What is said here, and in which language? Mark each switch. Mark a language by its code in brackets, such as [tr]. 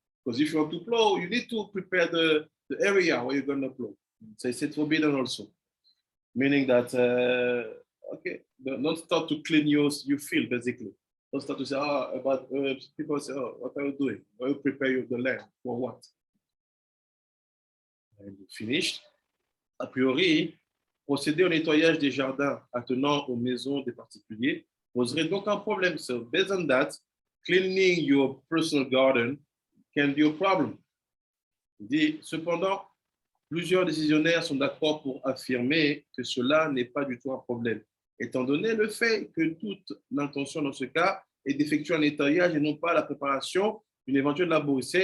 [en] Because if you want to plow, you need to prepare the area where you're going to plow. So it's forbidden also, meaning that okay, don't start to clean your field basically. Don't start to say about herbs. People say, oh, what are you doing? Are you prepare the land for what? And finished. [fr] A priori, procéder au nettoyage des jardins attenant aux maisons des particuliers poserait donc un problème. [en] So based on that, cleaning your personal garden can be a problem. [fr] Il dit, cependant, plusieurs décisionnaires sont d'accord pour affirmer que cela n'est pas du tout un problème, étant donné le fait que toute l'intention dans ce cas est d'effectuer un nettoyage et non pas la préparation d'une éventuelle labour.